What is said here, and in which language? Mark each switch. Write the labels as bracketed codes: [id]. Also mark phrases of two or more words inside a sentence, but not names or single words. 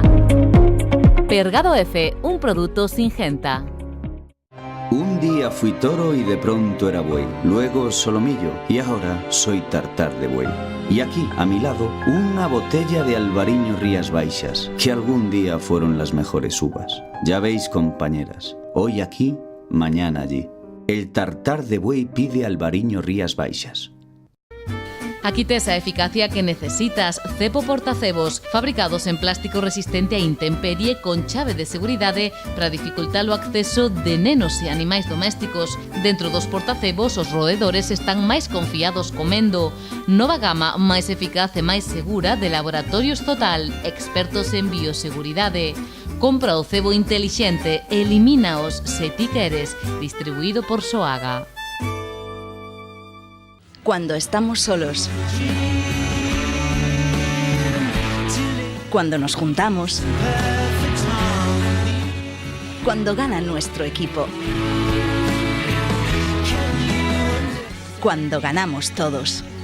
[gl] Pergado F, un produto Singenta. [es] Un día fui toro y de pronto era buey, luego solomillo y ahora soy tartar de buey. Y aquí, a mi lado, una botella de Albariño Rías Baixas, que algún día fueron las mejores uvas. Ya veis, compañeras, hoy aquí, mañana allí. El tartar de buey pide Albariño Rías Baixas. [gl] Aquí tes a eficacia que necesitas. Cepo portacebos, fabricados en plástico resistente a intemperie con chave de seguridade para dificultar o acceso de nenos e animais domésticos. Dentro dos portacebos, os roedores están máis confiados comendo. Nova gama máis eficaz e máis segura de Laboratorios Total, expertos en bioseguridade. Compra o cebo intelixente, elimínaos se ti queres, distribuído por Soaga. [es] Cuando estamos solos, cuando nos juntamos, cuando gana nuestro equipo, cuando ganamos todos.